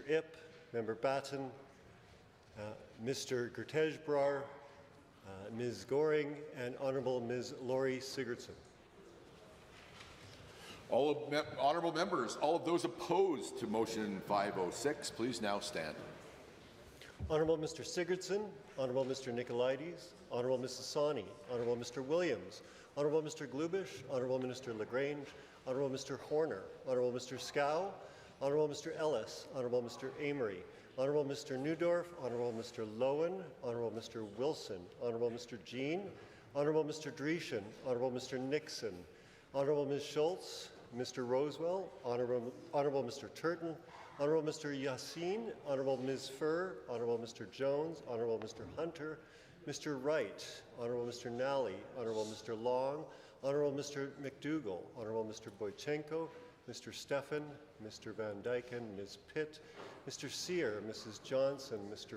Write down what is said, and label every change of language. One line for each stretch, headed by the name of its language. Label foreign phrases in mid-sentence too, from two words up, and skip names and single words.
English: Ip, Member Batten, Mr. Gertej-Brar, Ms. Goring, and Honourable Ms. Laurie Sigurdsson. Honourable members, all of those opposed to motion 506, please now stand. Honourable Mr. Sigurdsson, Honourable Mr. Nicolaides, Honourable Mrs. Sawney, Honourable Mr. Williams, Honourable Mr. Glubish, Honourable Minister LaGrange, Honourable Mr. Horner, Honourable Mr. Scow, Honourable Mr. Ellis, Honourable Mr. Amory, Honourable Mr. Newdorf, Honourable Mr. Lowen, Honourable Mr. Wilson, Honourable Mr. Jean, Honourable Mr. Dreeshen, Honourable Mr. Nixon, Honourable Ms. Schultz, Mr. Rosewell, Honourable Mr. Turton, Honourable Mr. Yassin, Honourable Ms. Furr, Honourable Mr. Jones, Honourable Mr. Hunter, Mr. Wright, Honourable Mr. Nally, Honourable Mr. Long, Honourable Mr. McDougall, Honourable Mr. Boychenko, Mr. Stefan, Mr. Van Dyken, Ms. Pitt, Mr. Sear, Mrs. Johnson, Mr.